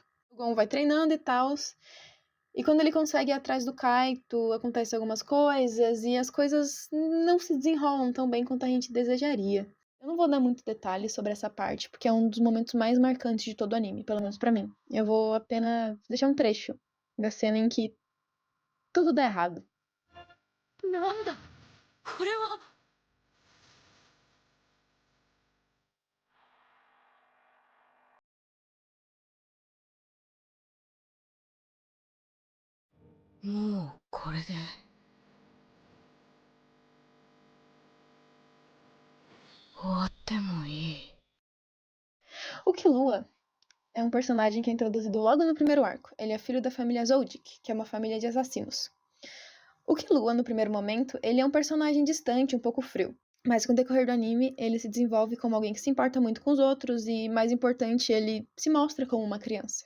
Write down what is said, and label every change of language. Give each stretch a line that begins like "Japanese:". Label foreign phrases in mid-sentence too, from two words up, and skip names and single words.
Portuguese: O Gon vai treinando e tal, e quando ele consegue ir atrás do Kaito, acontecem algumas coisas, e as coisas não se desenrolam tão bem quanto a gente desejaria. Eu não vou dar muito detalhe sobre essa parte, porque é um dos momentos mais marcantes de todo o anime, pelo menos pra mim. Eu vou apenas deixar um trecho da cena em que tudo dá errado.
Japanese: Nanda, これは。もうこれで終わってもいい。
Portuguese: O Killua é um personagem que é introduzido logo no primeiro arco. Ele é filho da família Zoldyck, que é uma família de assassinos. O Killua, no primeiro momento, ele é um personagem distante, um pouco frio. Mas com o decorrer do anime, ele se desenvolve como alguém que se importa muito com os outros e, mais importante, ele se mostra como uma criança.